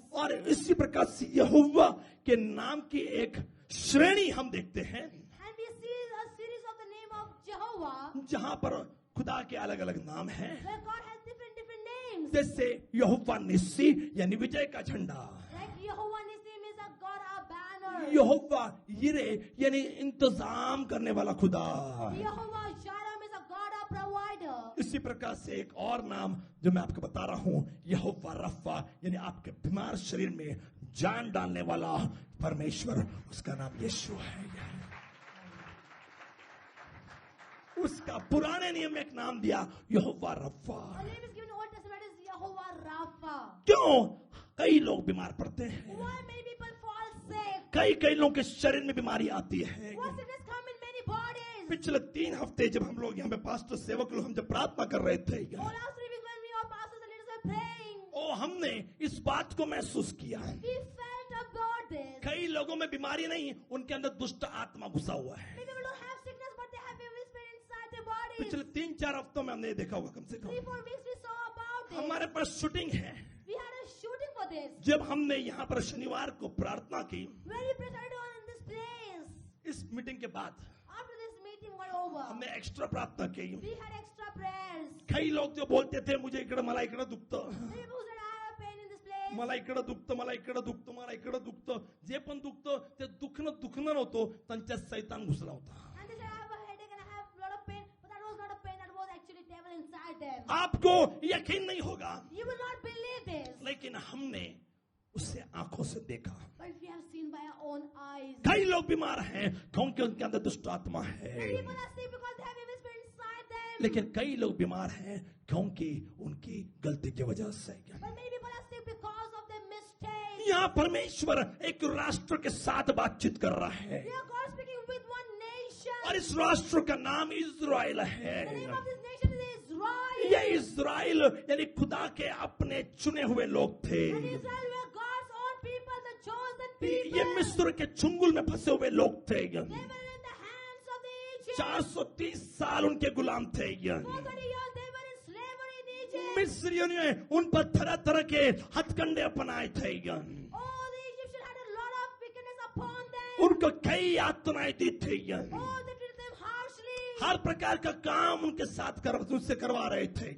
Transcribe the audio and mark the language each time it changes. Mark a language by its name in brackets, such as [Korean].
[Hindi] और इसी प्रकार से यहोवा के नाम की एक श्रेणी हम देखते हैं, [English] And we see a series of the name of Jehovah, [Hindi] जहां पर खुदा के अलग अलग नाम हैं। [English] where God has different names. [Hindi] जैसे यहोवा निस्सी यानी विजय का झंडा, [English] Like Jehovah Nissi means a God, our banner. [Hindi] यहोवा यिरे यानी इंतजाम करने वाला खुदा। [English] Jehovah Jireh means a God, our provider. [Hindi] इसी प्रकार से एक और नाम जो मैं आपको बता रहा हूं, यहोवा रफा यानी आपके बीमार शरीर में जान डालने वाला परमेश्वर, उसका नाम यीशु है। उसका पुराने नियम में एक नाम दिया यहोवा रफा। [English] The name is given in Old Testament is Jehovah Rapha. [Hindi] क्यों? कई लोग बीमार पड़ते हैं, [English] Why many people fall sick? [Hindi] कई लोगों के शरीर में बीमारी आती है। [English] What sickness come in many bodies? [Hindi] पिछले 3 हफ्ते जब हम लोग यहाँ पे पास्टर सेवक लोग हम जब प्रार्थना कर रहे थे, [English] All last 3 weeks when we all pastors and leaders were praying, [Hindi] और हमने इस बात को महसूस किया, [English] we felt about this. [Hindi] कई लोगों में बीमारी नहीं, उनके अंदर दुष्ट आत्मा घुसा हुआ है। [English] Many people don't have sickness, but they have evil spirit inside their bodies. [Hindi] पिछले 3-4 हफ्तों में हमने ये देखा होगा, कम से [English] 3-4 weeks we saw about this. [Hindi] हमारे पास शूटिंग है। [English] We had a shooting for this. [Hindi] जब हमने यहाँ पर शनिवार को प्रार्थना की, [English] When we presented on in this place, [Hindi] इस मीटिंग के बाद [English] after this meeting got over, [Hindi] हमने एक्स्ट्रा प्रार्थना की। [English] we had extra prayers. [Hindi] कई लोग जो बोलते थे मुझे [Marathi] इकडे मला इकडे दुखतं, [English] Many people said, I have a pain in this place. [Marathi] मला इकडे दुखतं, मला इकडे दुखतं, मला इकडे दुखतं, जे पण दुखतं ते दुखणं नव्हतं, त्यांच्या सैतान घुसला होता। [English] And they said, I have a headache and I have a lot of pain, but that was not a pain, that was actually devil inside them. [Hindi] आपको यकीन नहीं होगा, [English] You will not believe this, [Hindi] लेकिन हमने उसे आंखों से देखा। [English] but we have seen by our own eyes. [Hindi] कई लोग बीमार हैं क्योंकि उनके अंदर दुष्ट आत्मा है, [English] Many people are sick because they have evil spirit inside them. [Hindi] लेकिन कई लोग बीमार हैं क्योंकि उनकी गलती की वजह से। [English] But many people are sick because of their mistakes. [Hindi] यहाँ परमेश्वर एक राष्ट्र के साथ बातचीत कर रहा है, [English] Here God speaking with one nation. [Hindi] और इस राष्ट्र का नाम इज़राइल है। [English] The name of this nation is Israel. [Hindi] ये इज़राइल यानी खुदा के अपने चुने हुए लोग थे। [English] And Israel were God's own people, the chosen people. [Hindi] ये मिस्र के चुंगल में फंसे हुए लोग थे। [English] They were in the hands of the Egyptians. [Hindi] 430 साल उनके गुलाम थे। [English] 430 years they were in slavery in Egypt. [Hindi] मिस्रियों ने उन पर तरह तरह के हथकंडे अपनाए थे। [English] Oh, the Egyptians had a lot of wickedness upon them. [Hindi] उनको कई यातनाएं दी थी। [English] Oh, they treated them harshly. [Hindi] हर प्रकार का काम उनके साथ उनसे करवा रहे थे।